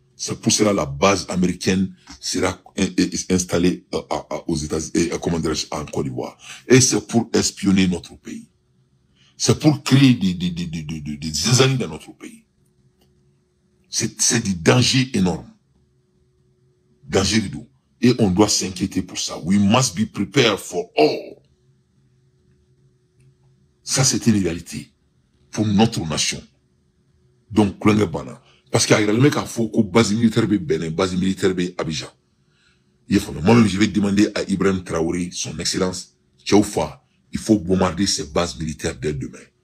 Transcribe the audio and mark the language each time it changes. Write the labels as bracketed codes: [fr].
[fr] C'est pour cela la base américaine sera installée aux États-Unis, en Côte d'Ivoire. Et c'est pour espionner notre pays. C'est pour créer des zizanies dans notre pays. C'est du danger énorme. Danger du dos. Et on doit s'inquiéter pour ça. [en] We must be prepared for all. [fr] Ça, c'est une réalité pour notre nation. Donc, parce qu'il y a le mec à faut que base militaire be Bénin, base militaire be Abidjan. Moi-même, je vais demander à Ibrahim Traoré, son excellence, Tchaoufa, il faut bombarder ces bases militaires dès demain.